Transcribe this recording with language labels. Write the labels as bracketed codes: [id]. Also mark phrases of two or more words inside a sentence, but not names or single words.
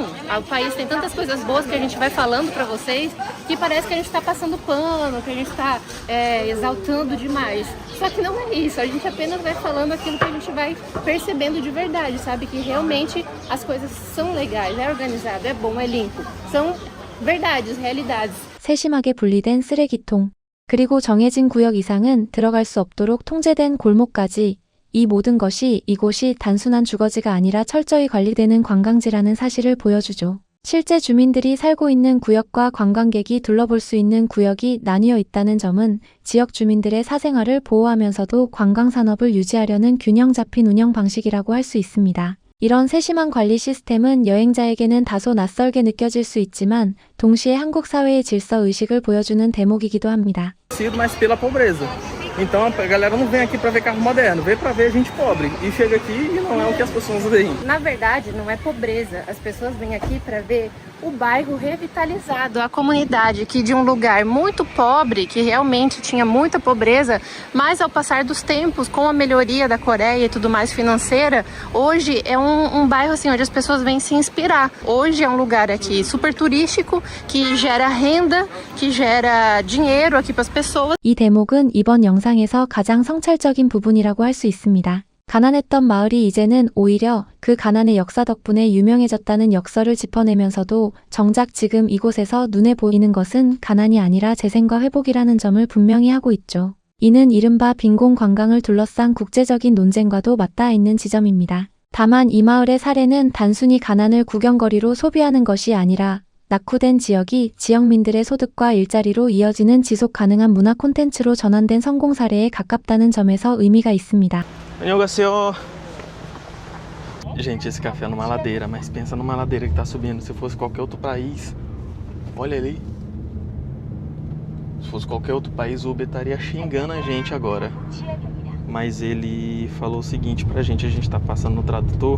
[pt] O país tem tantas coisas boas que a gente vai falando pra vocês que parece que a gente tá passando pano, que a gente tá exaltando demais. Só que não é isso, a gente apenas vai falando aquilo que a gente vai percebendo de verdade, sabe? Que realmente as coisas são legais, é organizado, é bom, é limpo. São verdades, realidades. [ko] 세심하게 분리된 쓰레기통, 그리고 정해진 구역 이상은 들어갈 수 없도록 통제된 골목까지, 이 모든 것이 이곳이 단순한 주거지가 아니라 철저히 관리되는 관광지라는 사실을 보여주죠. 실제 주민들이 살고 있는 구역과 관광객이 둘러볼 수 있는 구역이 나뉘어 있다는 점은 지역 주민들의 사생활을 보호하면서도 관광산업을 유지하려는 균형 잡힌 운영 방식이라고 할 수 있습니다. 이런 세심한 관리 시스템은 여행자에게는 다소 낯설게 느껴질 수 있지만 동시에 한국 사회의 질서 의식을 보여주는 대목이기도 합니다. [pt] Mas pela pobreza. Então a galera não vem aqui pra ver carro moderno, vem pra ver gente pobre. E chega aqui e não é o que as pessoas veem. Na verdade, não é pobreza. As pessoas vêm aqui para ver o bairro revitalizado, a comunidade que de um lugar muito pobre, que realmente tinha muita pobreza, mas ao passar dos tempos, com a melhoria da Coreia e tudo mais financeira, hoje é um bairro assim onde as pessoas vêm se inspirar. Hoje é um lugar aqui super turístico, que gera renda, que gera dinheiro aqui para as pessoas. [ko] 이 대목은 이번 영상에서 가장 성찰적인 부분이라고 할 수 있습니다. 가난했던 마을이 이제는 오히려 그 가난의 역사 덕분에 유명해졌다는 역설을 짚어내면서도 정작 지금 이곳에서 눈에 보이는 것은 가난이 아니라 재생과 회복이라는 점을 분명히 하고 있죠. 이는 이른바 빈곤 관광을 둘러싼 국제적인 논쟁과도 맞닿아 있는 지점입니다. 다만 이 마을의 사례는 단순히 가난을 구경거리로 소비하는 것이 아니라 낙후된 지역이 지역민들의 소득과 일자리로 이어지는 지속 가능한 문화 콘텐츠로 전환된 성공 사례에 가깝다는 점에서 의미가 있습니다. [pt] Annyeonghaseyo. Gente, esse café é numa ladeira, mas pensa numa ladeira que tá subindo. Se fosse qualquer outro país, olha ali. Se fosse qualquer outro país, o Uber estaria xingando a gente agora. Mas ele falou o seguinte pra gente, a gente tá passando no tradutor.